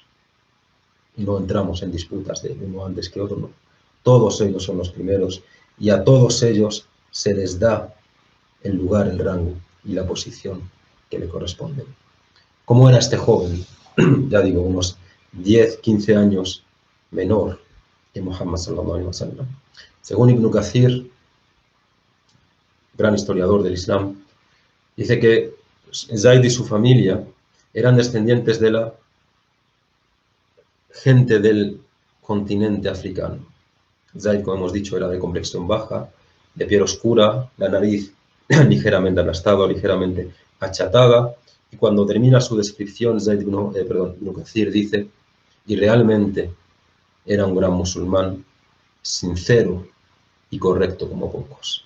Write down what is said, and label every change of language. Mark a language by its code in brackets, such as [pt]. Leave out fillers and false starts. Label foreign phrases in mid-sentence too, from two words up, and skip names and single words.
[es] Y no entramos en disputas de uno antes que otro, no. Todos ellos son los primeros y a todos ellos se les da el lugar, el rango y la posición que le corresponden. ¿Cómo era este joven? Ya digo, unos 10, 15 años menor que Muhammad [ar] صلى الله عليه وسلم. [es] Según Ibn Kathir, gran historiador del Islam, dice que Zayd y su familia eran descendientes de la gente del continente africano. Zayd, como hemos dicho, era de complexión baja, de piel oscura, la nariz ligeramente aplastada, ligeramente achatada, y cuando termina su descripción, Ibn Kathir dice, y realmente era un gran musulmán, sincero y correcto como pocos.